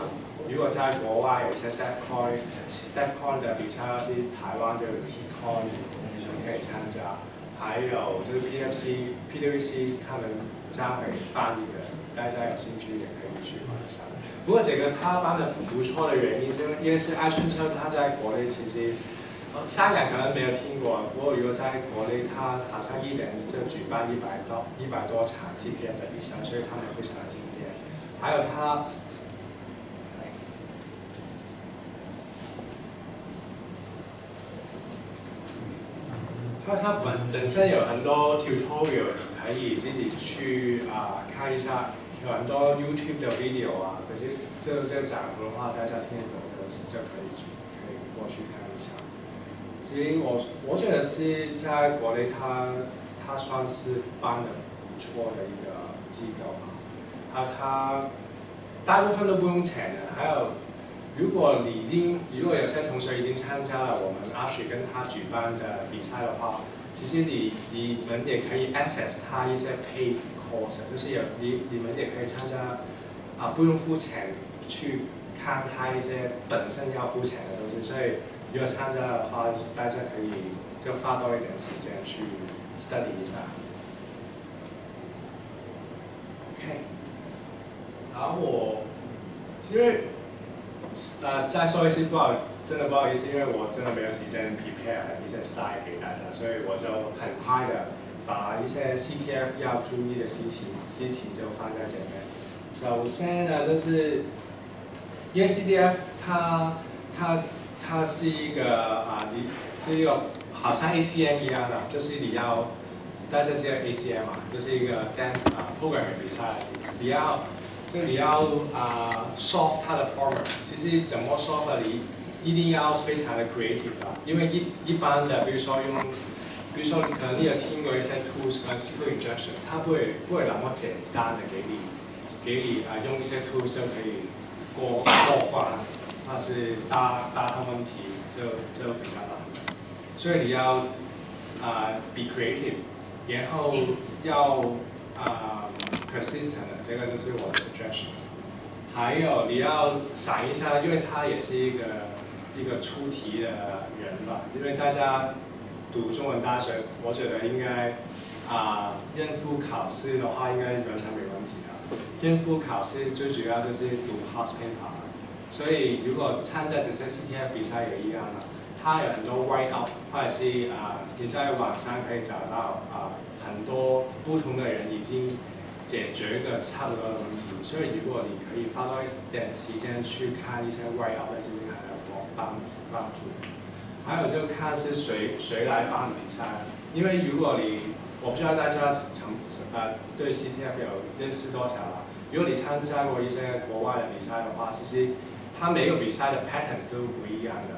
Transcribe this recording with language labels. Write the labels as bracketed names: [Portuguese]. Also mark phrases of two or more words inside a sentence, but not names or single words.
[Chinese] 如果在國外有一些 DevCon 的比賽，要是台灣就有 PCon 你可以參加，還有就是 PWC 他們將會辦一個，大家有興趣也可以去玩一下。不過這個他辦得不錯的原因，就因為是愛春秋，他在國內其實。香港可能沒有聽過，不過如果在國內，他好像一年就舉辦100多場 CTF 的比賽，所以他們非常的敬業。還有他本身有很多 tutorial， 你可以自己去看一下，有很多 YouTube 的 video 啊，可是這講的話，大家聽得懂就可以過去看一下。其實我覺得是在國內它算是辦得不錯的一個機構嘛，它大部分都不用錢的。還有，如果有些同學已經參加了我們阿雪跟他舉辦的比賽的話，其實你們也可以 access 他一些 [English] paid course， [Chinese] 就是你們也可以參加不用付錢去看他一些本身要付錢的東西，所以。如果參加的話，大家可以就花多一點時間去 study 一下。OK， 然後因為再說一次真的不好意思，因為我真的沒有時間 prepare 一些 slide 給大家，所以我就很快的把一些 CTF 要注意的事情就放在這邊。首先呢，就是因為 CTF 它是一個是一個好像 ACM 一樣的，就是你要大家知道 ACM 嘛，就是一個programming 比賽，你要 solve 它的 problem， 其實怎麼 solve 你一定要非常的 creative 啦，因為一般的，比如說可能你有聽過一些 tools 跟 [English] SQL injection， [Chinese] 它不會那麼簡單的給你用一些 tools 就可以過關。它是大的問題就比較難的，所以你要 [English] be creative， [Chinese] 然後要persistent， 這個就是我的 suggestions。還有你要想一下，因為他也是一個出題的人吧，因為大家讀中文大學，我覺得應該應付考試的話，應該完全沒問題的。應付考試最主要就是讀 [English] past paper。 [Chinese] 所以如果參加這些 CTF 比賽也一樣啦，它有很多 [English] write up， [Chinese] 或者是你在網上可以找到很多不同的人已經解決一個差不多的問題，所以如果你可以花多一點時間去看一些 [English] write up [Chinese] 的事情，還有幫助。還有就看是誰來辦比賽，因為如果我不知道大家對 CTF 有認識多少啦，如果你參加過一些國外的比賽的話，其實它每個比賽的 patterns 都不一樣的。